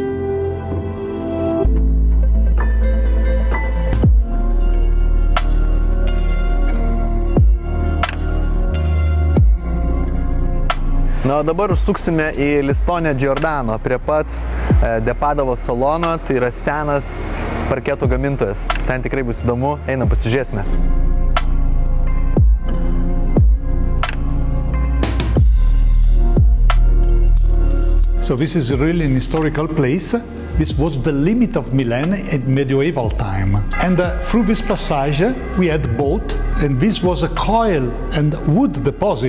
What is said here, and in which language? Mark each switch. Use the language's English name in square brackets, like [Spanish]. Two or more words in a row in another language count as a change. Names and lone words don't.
[Lithuanian] Na, o dabar užsuksime į Listone Giordano, prie pat Depadovo salono, tai yra senas parketo gamintojas. Ten tikrai bus įdomu, einam pasižiūrėsime. [English] So this is really an historical place. This was the limit of Milan at medieval time. And through this passage we had boat, and this was a coal and wood deposit.